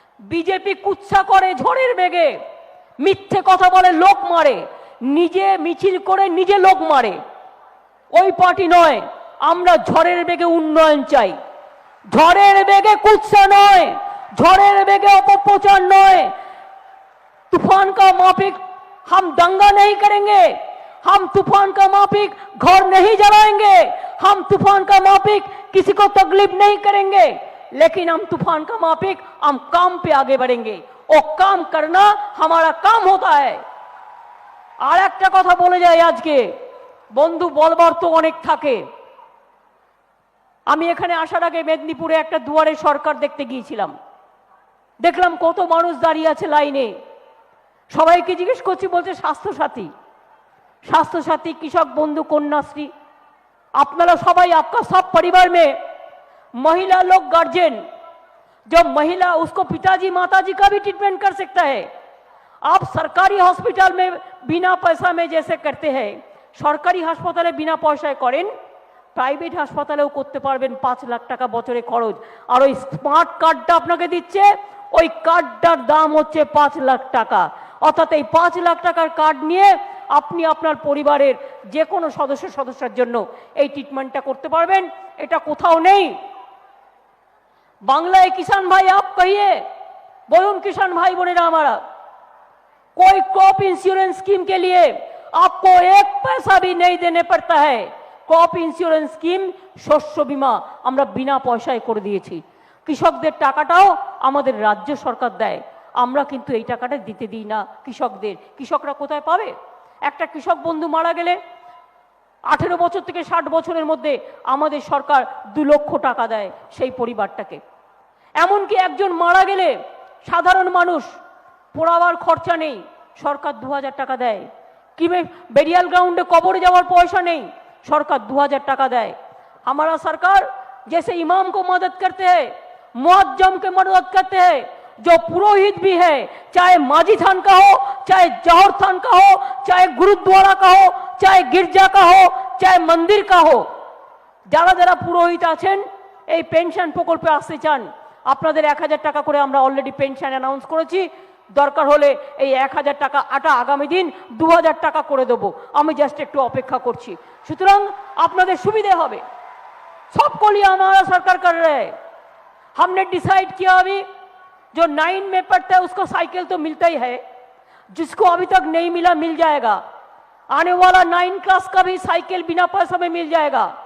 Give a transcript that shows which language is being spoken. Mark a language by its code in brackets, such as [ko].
[bn] BJP কুৎসা করে ঝড়ের বেগে, মিথ্যে কথা বলে, লোক মারে, নিজে মিছিল করে নিজে লোক মারে। ওই পার্টি নয়, আমরা ঝড়ের বেগে উন্নয়ন চাই, ঝড়ের বেগে কুৎসা নয়, ঝড়ের বেগে অপপ্রচার নয়। [hi] तूफान का माफिक हम दंगा नहीं करेंगे, हम तूफान का माफिक घर नहीं जलाएंगे, हम तूफान का माफिक किसी को तकलीफ नहीं करेंगे, लेकिन हम तूफान का माफिक हम काम पे आगे बढ़ेंगे, और काम करना हमारा काम होता है। [bn] আর একটা কথা বলে যাই, আজকে বন্ধু বলবার তো অনেক থাকে। আমি এখানে আসার আগে মেদিনীপুরে একটা দুয়ারে সরকার দেখতে গিয়েছিলাম, দেখলাম কত মানুষ দাঁড়িয়ে আছে লাইনে। সবাইকে জিজ্ঞেস করছি, বলছে স্বাস্থ্যসাথী, স্বাস্থ্যসাথী, কৃষক বন্ধু, কন্যাশ্রী। আপনারা সবাই, [hi] आपका सब परिवार में महिला लोग गार्जियन, जो महिला उसको पिताजी माताजी का भी ट्रीटमेंट कर सकता है। आप सरकारी हॉस्पिटल में बिना पैसा में जैसे करते हैं, [bn] সরকারি হাসপাতালে বিনা পয়সায় করেন, প্রাইভেট হাসপাতালেও করতে পারবেন। 5 লাখ টাকা বছরে খরচ। আর ওই স্মার্ট কার্ডটা আপনাকে দিচ্ছে, ওই কার্ডটার দাম হচ্ছে 5 লাখ টাকা। অর্থাৎ এই 5 লাখ টাকার কার্ড নিয়ে আপনি আপনার পরিবারের যে কোনো সদস্যের জন্য এই ট্রিটমেন্টটা করতে পারবেন। এটা কোথাও নেই। বাংলায় কিষান ভাই [hi] আপ কহিए, [bn] বলুন কিষান ভাই বোনেরা [hi] हमारा, कोई क्रॉप इंश्योरेंस स्कीम के लिए आपको एक पैसा भी नहीं देने पड़ता है। [bn] क्रॉप ইন্স্যুরেন্স স্কিম, শস্য বীমা আমরা বিনা পয়সায় করে দিয়েছি। কৃষকদের টাকাটাও আমাদের রাজ্য সরকার দেয়, আমরা কিন্তু এই টাকাটা দিতে দিই না কৃষকদের। কৃষকরা কোথায় পাবে? একটা কৃষক বন্ধু মারা গেলে 18 বছর থেকে 60 বছরের মধ্যে আমাদের সরকার 2 লক্ষ টাকা দেয় সেই পরিবারটাকে। এমনকি একজন মারা গেলে সাধারণ মানুষ পোড়াবার খরচা নেই, সরকার 2000 টাকা দেয়। [hi] कि बेरियल ग्राउंड कबर जावर पैसा नहीं, सरकार 2000 टाका देय। हमारा सरकार जैसे इमाम को मदद करते हैं, मुअज्जम के मदद करते हैं, जो पुरोहित भी है, चाहे माजी थान का हो, चाहे जौहर थान का हो, चाहे गुरुद्वारा का हो, चाहे गिरजा का हो, चाहे मंदिर का हो, [bn] যারা যারা পুরোহিত আছেন এই পেনশন প্রকল্পে আসতে চান, আপনাদের 1000 টাকা করে আমরা অলরেডি পেনশন অ্যানাউন্স করেছি। দরকার হলে এই 1000 টাকা আটা আগামী দিন 2000 টাকা করে দেবো। আমি জাস্ট একটু অপেক্ষা করছি। সুতরাং আপনাদের সুবিধা হবে। [hi] सबको लिए हमारा सरकार कर रहे हैं। हमने डिसाइड किया अभी जो 9 में पढ़ता है उसको साइकिल तो मिलता ही है, जिसको अभी तक नहीं मिला मिल जाएगा। आने वाला 9 क्लास का भी साइकिल बिना पैसा में मिल जाएगा।